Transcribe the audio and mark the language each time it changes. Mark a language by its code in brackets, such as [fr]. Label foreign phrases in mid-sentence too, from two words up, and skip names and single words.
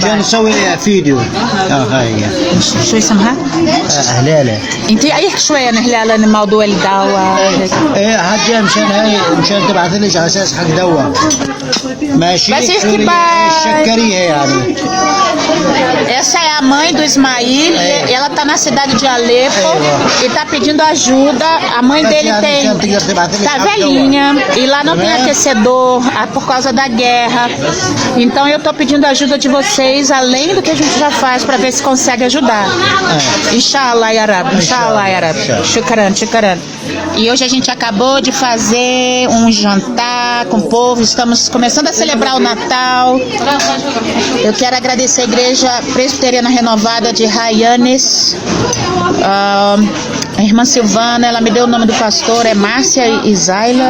[ar] عشان بعض. نسوي فيديو. هاي شو اسمها؟ هلالة. انت احكي شوي عن هلال عن موضوع الدواء هيك. ايه حاجة مشان تبعث لي على اساس حق دواء. ماشي. بس احكي سوري، باي. الشكرية يعني. [pt] Essa é a mãe do Ismail, ela tá na cidade de Alepo e tá pedindo ajuda. A mãe dele tá velhinha e lá não tem aquecedor por causa da guerra. Então eu tô pedindo ajuda de vocês, além do que a gente já faz, para ver se consegue ajudar. [ar] إن شاء الله يا رب، إن شاء الله يا رب. Shukran. [pt] E hoje a gente acabou de fazer um jantar com o povo, estamos começando a celebrar o Natal. Eu quero agradecer a Igreja Presbiteriana Renovada de Raianes. A irmã Silvana, ela me deu o nome do pastor, é Márcia Isaila.